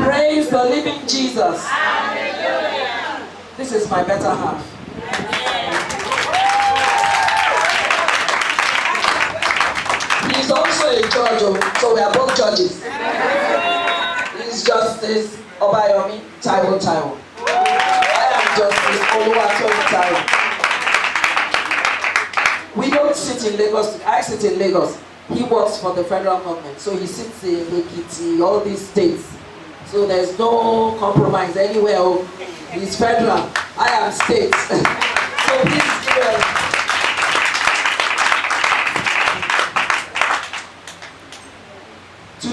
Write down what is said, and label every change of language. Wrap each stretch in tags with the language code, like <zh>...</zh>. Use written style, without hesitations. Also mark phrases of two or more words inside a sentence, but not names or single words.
<en>Praise the living Jesus. Hallelujah. This is my better half. He's also a judge, so we are both judges. He's Justice Obayomi Taiwo Taiwo. I am Justice Oluwatoyin Taiwo. We don't sit in Lagos. I sit in Lagos. He works for the federal government, so he sits in Ekiti, all these states. So there's no compromise anywhere. He's federal. I am state. So please give us.</en>